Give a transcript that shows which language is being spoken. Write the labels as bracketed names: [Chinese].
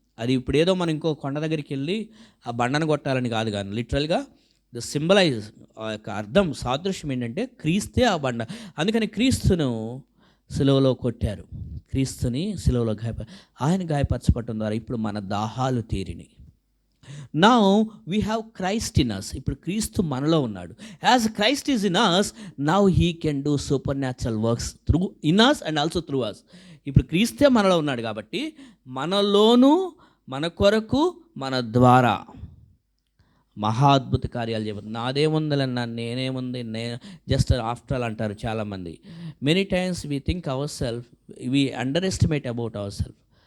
[Telugu] అది ఇప్పుడు ఏదో మనం ఇంకో కొండ దగ్గరికి వెళ్ళి ఆ బండను కొట్టాలని కాదు, కానీ [English] లిటరల్గా the symbolize, [Telugu] ఆ యొక్క అర్థం సాదృశ్యం ఏంటంటే క్రీస్తే ఆ బండ. అందుకని క్రీస్తును సిలువలో కొట్టారు, క్రీస్తుని సిలువలో ఆయన గాయపరచబడటం ద్వారా ఇప్పుడు మన దాహాలు తీరినాయి. [English] Now we have Christ in us. [Telugu] ఇప్పుడు క్రీస్తు మనలో ఉన్నాడు. [English] As Christ is in us, now he can do supernatural works in us and also through us. [Telugu] ఇప్పుడు క్రీస్తే మనలో ఉన్నాడు కాబట్టి మనలోనూ మన కొరకు మన ద్వారా మహాద్భుత కార్యాలు చేయబోతుంది. నాదేముందలన్నా, నేనేముంది, [English] just after all [Telugu] అంటారు చాలామంది. [English] Many times we think our self, we underestimate about our self.